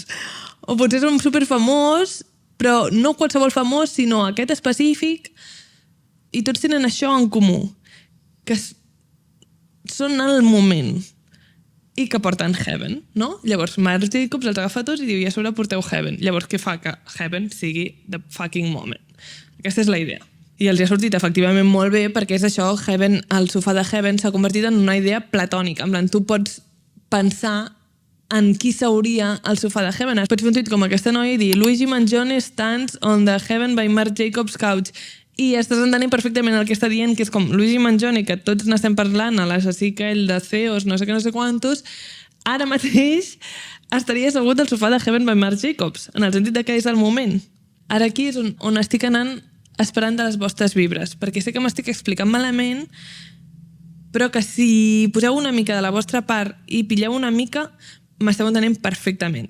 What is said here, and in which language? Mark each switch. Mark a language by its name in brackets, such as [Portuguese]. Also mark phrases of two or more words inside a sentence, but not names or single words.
[Catalan] O potser és un superfamós, però no qualsevol famós, sinó aquest específic, i tots tenen això en comú, que són el moment. i que porten Heaven, no? Llavors Marc Jacobs els agafa tots i diu, i a sobre porteu Heaven. Llavors què fa? Que Heaven sigui [English] the fucking moment. [Catalan] Aquesta és la idea. I els hi ha sortit efectivament molt bé perquè és això, Heaven, el sofà de Heaven s'ha convertit en una idea platònica. En plan, tu pots pensar en qui seuria el sofà de Heaven. Pots fer un tuit com aquesta noia i dir [English] Luigi Mangione stands on the Heaven by Marc Jacobs couch. [Catalan] I estàs entenent perfectament el que està dient, que és com Luigi Mangione, que tots n'estem parlant, a l'assassí aquell de CEOs, no sé què, no sé quantos, ara mateix estaria assegut al sofà de Heaven by Marc Jacobs, en el sentit de que és el moment. Ara aquí és on estic anant esperant de les vostres vibres, perquè sé que m'estic explicant malament, però que si poseu una mica de la vostra part i pilleu una mica, m'esteu entenent perfectament.